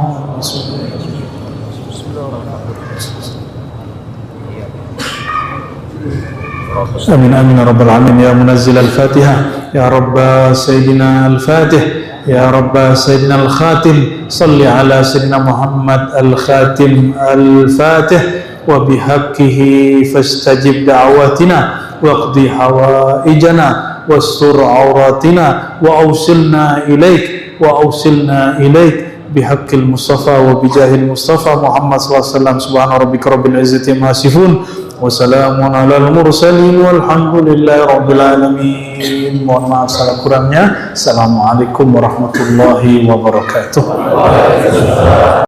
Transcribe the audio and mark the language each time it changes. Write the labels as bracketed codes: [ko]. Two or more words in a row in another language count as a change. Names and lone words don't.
[ar] آمين آمين يا رب العالمين. يا منزل الفاتحة، يا رب سيدنا الفاتح، يا رب سيدنا الخاتم، صل على سيدنا محمد الخاتم الفاتح وبحقه فاستجب دعوتنا واقض حوائجنا واستر عوراتنا وأوصلنا إليك بحق المصطفى وبجاه المصطفى محمد صلى الله عليه وسلم. سبحان ربك رب العزة عما يصفون وسلام على المرسلين والحمد لله رب العالمين. [ms] Mohon maaf salah kurangnya. [ar] السلام عليكم ورحمة الله وبركاته.